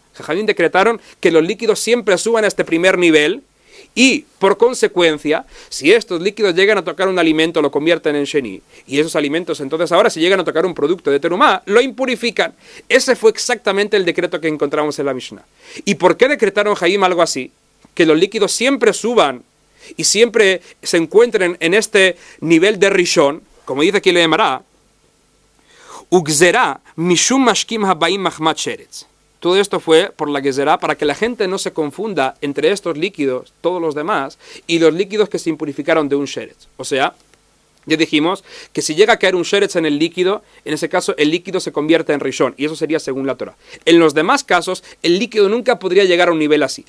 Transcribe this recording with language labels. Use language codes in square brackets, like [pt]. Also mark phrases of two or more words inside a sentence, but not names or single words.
[es] Jajamim decretaron que los líquidos siempre suban a este primer nivel, y, por consecuencia, si estos líquidos llegan a tocar un alimento, lo convierten en sheni, y esos alimentos entonces ahora si llegan a tocar un producto de terumá, lo impurifican. Ese fue exactamente el decreto que encontramos en la Mishnah. ¿Y por qué decretaron Jajamim algo así? Que los líquidos siempre suban y siempre se encuentren en este nivel de rishon, como dice aquí la Gemara, [he] וגזרה משום משקין הבאין מחמת שרץ. [es] Todo esto fue por la gezerá para que la gente no se confunda entre estos líquidos, todos los demás, y los líquidos que se impurificaron de un sheretz. O sea, ya dijimos que si llega a caer un sheretz en el líquido, en ese caso el líquido se convierte en rishon, y eso sería según la Torah. En los demás casos, el líquido nunca podría llegar a un nivel así.